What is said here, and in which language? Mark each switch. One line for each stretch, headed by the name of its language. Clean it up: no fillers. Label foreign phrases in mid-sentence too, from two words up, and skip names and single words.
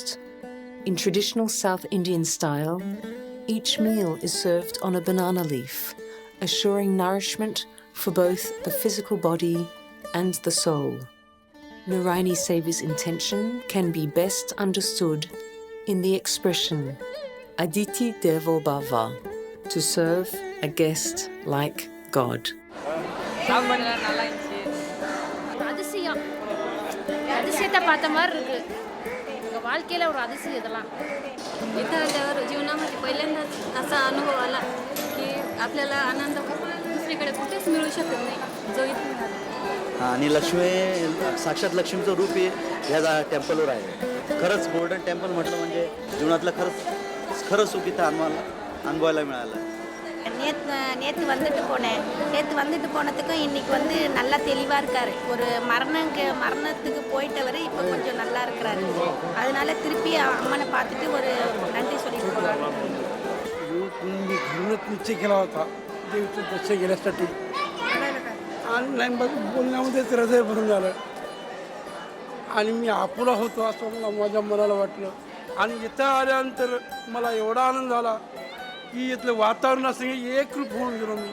English: In traditional South Indian style, each meal is served on a banana leaf, assuring nourishment for both the physical body and the soul. Narayani Seva's intention can be best understood in the expression
Sanskrit: अतिथि देवो भव,
English: to serve a guest like God.
Tamil: அதிசயத்தை பார்த்த மாதிரி இருக்குது எங்கள் வாழ்க்கையில் ஒரு அதிசயம் இதெல்லாம்
Marathi: इथं जीवनामध्ये पहिल्यांदाच असा अनुभव आला की आपल्याला आनंद दुसरीकडे कुठेच मिळू शकत नाही जो इथे मिळाला. आणि लक्ष्मी साक्षात लक्ष्मीचं रूप हे ह्या टेम्पलवर आहे. खरंच गोल्डन टेम्पल म्हटलं म्हणजे जीवनातलं खरं सुख इथं अनुभवायला मिळालं.
Tamil: நேற்று வந்துட்டு போனதுக்கும் இன்னைக்கு வந்து நல்லா தெளிவாக இருக்கார். ஒரு மரணத்துக்கு போயிட்டவர் இப்போ கொஞ்சம் நல்லா இருக்கிறாரு. அதனால திருப்பி அம்மனை பார்த்துட்டு ஒரு நன்றி சொல்லிட்டு போகிறாங்க.
Marathi: मी घरूनच निश्चय केला होता देवीचं दर्शन घेण्यासाठी आणि नाही बोलण्यामध्येच हृदय भरून झालं आणि मी अपुरा होतो असं मला माझ्या मनाला वाटलं. आणि इथं आल्यानंतर मला एवढा आनंद झाला की इथलं वातावरणासंगे एकरूप होऊन गेलो मी.